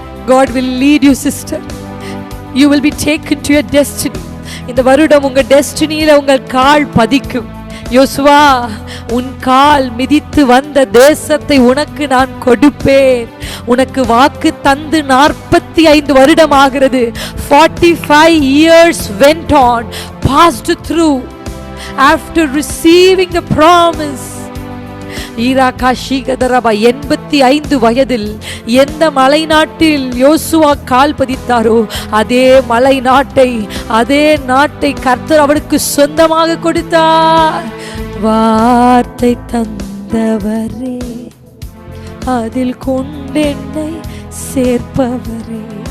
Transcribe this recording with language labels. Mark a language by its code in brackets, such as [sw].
[en] God will lead you, sister. You will be taken to your destiny. [ta] இந்த வருடம் உங்க டெஸ்டினியில உங்கள் கால் பதிக்கும். யோசுவா, உன் கால் மிதித்து வந்த தேசத்தை உனக்கு நான் கொடுப்பேன். உனக்கு வாக்கு தந்து 45 வருடம் ஆகிறது. [en] 45 years went on, passed through after receiving the promise. [ta] 85 வயதில் எந்த மலை நாட்டில் யோசுவா கால் பதித்தாரோ அதே மலை நாட்டை, அதே நாட்டை கர்த்தர் அவனுக்கு சொந்தமாக கொடுத்தார். வார்த்தை தந்தவரே, அதில் கொண்டென்னை சேர்ப்பவரே.